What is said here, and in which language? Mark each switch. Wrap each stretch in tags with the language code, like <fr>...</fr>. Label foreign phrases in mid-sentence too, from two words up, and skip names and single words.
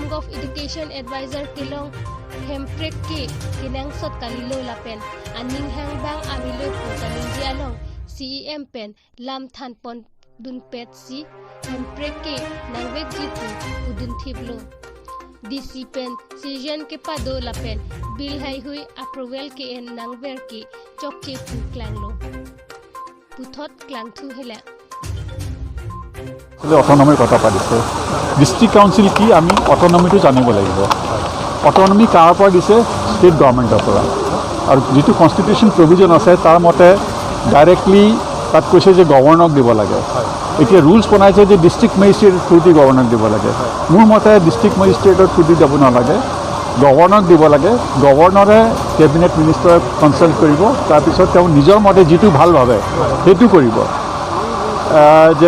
<en>Gov Education Advisor</en> <mjw>kilong hemprek ke kinang sot kalilo lapen aning hang bang amilo ko kalinji along CEM pen lam than pon dun pet si hemprek ke nangwek jitu udun thiblo DC pen season ke pado lapen bill hai hui approval ke en nangwer ke chokche pu klanglo puthot klang thu hela</mjw> <as>অটনমিৰ কথা পাতিছে</as> <en>district council</en> <as>কি আমি অটনমিটো জানিব লাগিব অটনমি কাৰ পৰা দিছে</as> <en>state government</en> <as>পৰা আৰু যিটো</as> <en>constitution provision</en> <as>আছে তাৰ মতে ডাইৰেক্টলি তাত কৈছে যে গভৰ্ণৰক দিব লাগে এতিয়া ৰুলছ বনাইছে যে</as> <en>district magistrate</en> <as>থ্ৰু দি গভৰ্ণৰক দিব লাগে মোৰ মতে</as> <en>district magistrate</en> <as>থ্ৰু দি যাব নালাগে গভৰ্ণৰক দিব লাগে গভৰ্ণৰে</as> <en>cabinet minister</en> <as>কনচাল্ট কৰিব তাৰপিছত তেওঁ নিজৰ মতে যিটো ভাল ভাবে সেইটো কৰিব যে</as>